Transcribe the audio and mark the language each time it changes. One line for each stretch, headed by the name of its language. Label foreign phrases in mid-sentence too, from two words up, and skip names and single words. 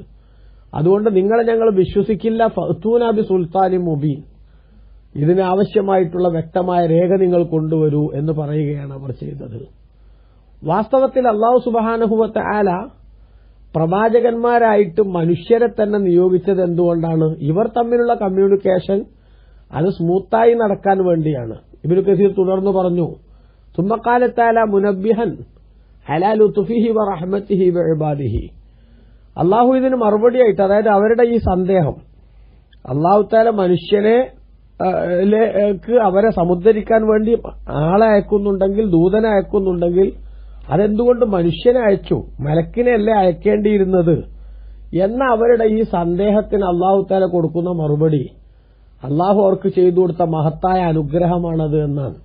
Malayalam: അതുകൊണ്ട് നിങ്ങളെ ഞങ്ങൾ വിശ്വസിക്കില്ല.
Arabic: فأتونا بسلطان مبين,
Malayalam: ഇതിന് ആവശ്യമായിട്ടുള്ള വ്യക്തമായ രേഖ നിങ്ങൾ കൊണ്ടുവരൂ എന്ന് പറയുകയാണ് അവർ ചെയ്തത്. വാസ്തവത്തിൽ അല്ലാഹു
Arabic: سبحانه وتعالى
Malayalam: പ്രവാചകന്മാരായിട്ട് മനുഷ്യരെ തന്നെ നിയോഗിച്ചത് എന്തുകൊണ്ടാണ്? ഇവർ തമ്മിലുള്ള കമ്മ്യൂണിക്കേഷൻ അത് സ്മൂത്തായി നടക്കാൻ വേണ്ടിയാണ്. ഇബ്നു കസീർ തുടർന്ന് പറഞ്ഞു,
Arabic: ثم قال تعالى منبها على لطفه ورحمته بعباده,
Malayalam: അല്ലാഹു ഇതിന് മറുപടിയായിട്ട്, അതായത് അവരുടെ ഈ സന്ദേഹം, അല്ലാഹു തആല മനുഷ്യനെ അവരെ സമുദ്ധരിക്കാൻ വേണ്ടി ആളെ അയക്കുന്നുണ്ടെങ്കിൽ, ദൂതനെ അയക്കുന്നുണ്ടെങ്കിൽ അതെന്തുകൊണ്ട് മനുഷ്യനെ അയച്ചു, മലക്കിനെ അല്ലേ അയക്കേണ്ടിയിരുന്നത് എന്ന അവരുടെ ഈ സന്ദേഹത്തിന് അല്ലാഹു തആല കൊടുക്കുന്ന മറുപടി, അല്ലാഹു അവർക്ക് ചെയ്തു കൊടുത്ത മഹത്തായ അനുഗ്രഹമാണത് എന്നാണ്.